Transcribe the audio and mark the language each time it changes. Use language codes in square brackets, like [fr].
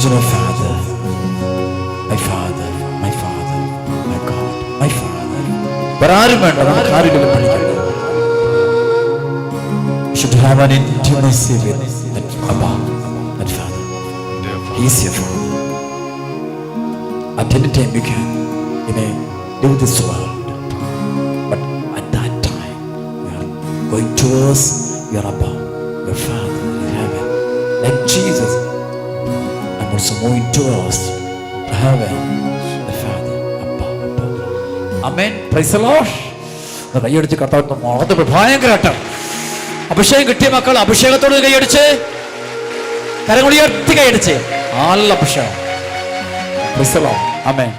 [en] Father, my father, my father, my God, my father. [ml] വേറാരും വേണ്ട, നമുക്ക് ആരെങ്കിലും പഠിക്കണ്ട. [en] You should have an intimacy with that Abba, that Father. He is your Father. At any time you may live this world, but at that time you are going towards your Abba, your Father in heaven. Like Jesus, I'm also moving towards heaven, the Father, Abba, Abba. Amen. Praise the Lord. [ml] കൈയടിച്ച് കർത്താവ് ഭയങ്കരമായിട്ട് അഭിഷേകം കിട്ടിയ മക്കൾ അഭിഷേകത്തോട് കൈയടിച്ച്, കരങ്ങൾ ഉയർത്തി കൈയടിച്ച്, നല്ല അഭിഷേകം. [en] Praise the Lord. Amen.